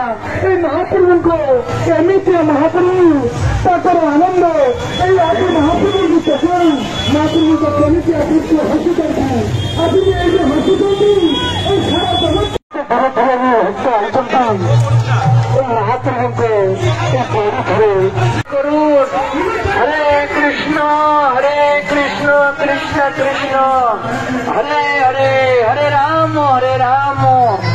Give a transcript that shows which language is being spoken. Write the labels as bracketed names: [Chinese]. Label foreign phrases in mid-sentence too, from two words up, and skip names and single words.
[Odia] এই ମହାପ୍ରଭୁଙ୍କ ଏମିତିଆ ମହାପ୍ରଭୁ, ତାଙ୍କର ଆନନ୍ଦ। এই ଆଜି ମହାପ୍ରଭୁଙ୍କୁ ଦେଖୁନ ମହାପ୍ରଭୁଙ୍କ କେମିତି ଆଜି ହସୁଛନ୍ତି। ଆଜି ଏଇ ଯେ ହସୁଛନ୍ତି এই ସାରା ଜଗତ ଧୀରେ ଧୀରେ ହସ ଆଣିଛନ୍ତି। এই ମହାପ୍ରଭୁଙ୍କ এই ପରି କରୁନ୍। [Sanskrit] हरे कृष्ण कृष्ण कृष्ण हरे हरे, हरे राम